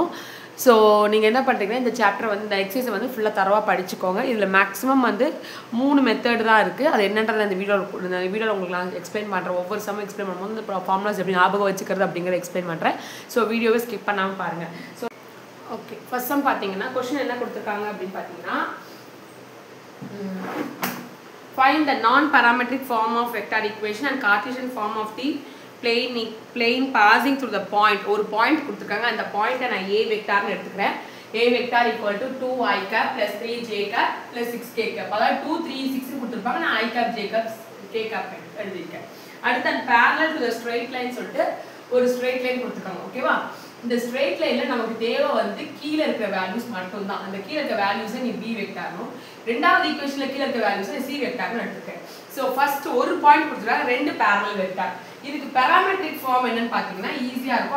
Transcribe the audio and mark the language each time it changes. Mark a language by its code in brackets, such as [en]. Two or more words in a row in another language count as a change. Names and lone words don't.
[ta] ஸோ நீங்கள் என்ன பண்ணுறீங்கன்னா இந்த சாப்டர் வந்து இந்த எக்ஸசைஸை வந்து ஃபுல்லாக தரவாக படிச்சுக்கோங்க. இதில் மேக்ஸிமம் வந்து 3 மெத்தட் தான் இருக்குது. அது என்னன்றதை இந்த வீடியோவில் உங்களுக்கு நான் எக்ஸ்பிளைன் பண்ணுறேன். ஒவ்வொரு சமம் எக்ஸ்பிளைன் பண்ணும்போது இந்த ஃபார்முலாஸ் எப்படி ஞாபகம் வச்சுக்கிறது அப்படிங்கிறத எக்ஸ்பிளைன் பண்ணுறேன். ஸோ வீடியோவை ஸ்கிப் பண்ணாமல் பாருங்கள். [en] so okay, first sum [ta] பார்த்தீங்கன்னா கொஸ்டின் என்ன கொடுத்துருக்காங்க அப்படின்னு பார்த்தீங்கன்னா [en] find the non-parametric form of vector equation and Cartesian form of the plane passing through the point. [ta] ஒரு பாயிண்ட் கொடுத்துருக்காங்க. அந்த பாயிண்ட்டை நான் a வெக்டார்னு எடுத்துக்கிறேன். [en] a vector equal to 2i cap plus 3j cap plus 6k cap. [ta] அதாவது 2 3 6 கொடுத்துருப்பாங்க. நான் [en] i cap j cap k cap [ta] எழுதியிருக்கேன். அடுத்து அந்த [en] parallel to the straight line [ta] சொல்லிட்டு ஒரு [en] straight line [ta] கொடுத்துருக்காங்க. ஓகேவா? இந்த [en] straight line [ta] நமக்கு தேவை வந்து கீழே இருக்கிற வேல்யூஸ் மட்டும் தான். அந்த கீழே இருக்க வேல்யூஸை நீ b வெக்டார்னும், ரெண்டாவது ஈக்குவேஷன்ல கீழே இருக்க வேல்யூஸை நீ c வெக்டார்னு எடுத்துக்க. ஸோ ஃபர்ஸ்ட் ஒரு பாயிண்ட் கொடுத்துருக்காங்க, 2 [en] parallel vector. [ta] இதுக்கு [en] parametric form [ta] என்னன்னு பார்த்தீங்கன்னா ஈஸியா இருக்கும்.